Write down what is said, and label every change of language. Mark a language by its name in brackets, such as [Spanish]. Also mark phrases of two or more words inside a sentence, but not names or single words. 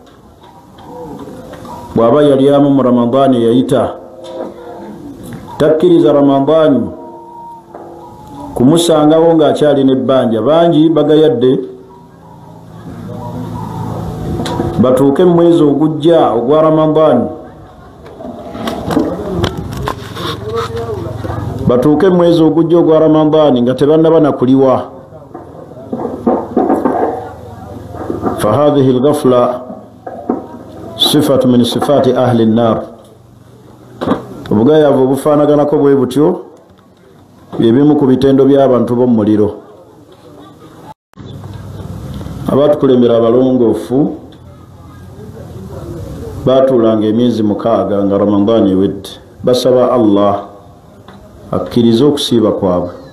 [Ganda] Bw'aba yalyamu mu Ramadani yayita, takkiriza Ramadani kumusangawo ng'akyalina ebbanja. Bangi bagayadde batuuke mu mwezi ogujja ogwa Ramadani, batuuke mu mwezi ogujja ogwa Ramadani nga tebannaba nakuliwa. [Arabic] فهذه الغفلة صفة من صفات أهل النار. [Ganda] Obugayaavu obufaanaganako bwe butyo byebimu ku bitendo by'abantu b'omu muliro. Abatukulembera abalongoofu baatuulanga emyezi 6 nga Ramadani ewedde, basaba Allah akkirize okusiiba kwabwe.